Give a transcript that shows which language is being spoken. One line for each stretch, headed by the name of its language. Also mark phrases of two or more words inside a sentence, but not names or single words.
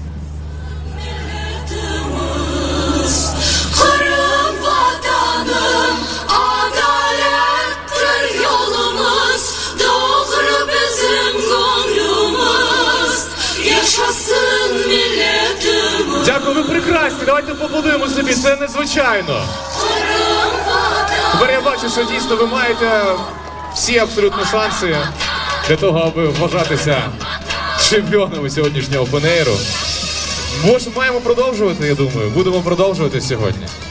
Crimean Tatar: Kırım vatanım, adalettir yolumuz, doğru bizim gönlümüz, yaşasın milletimiz.
Ukrainian: Дякую, ви прекрасні. Давайте поаплодуємо собі. Це незвичайно. Тепер я бачу, що дійсно ви маєте всі абсолютно шанси для того, аби вважатися чемпіонами сьогоднішнього опенейру. Маємо продовжувати, я думаю. Будемо продовжувати сьогодні.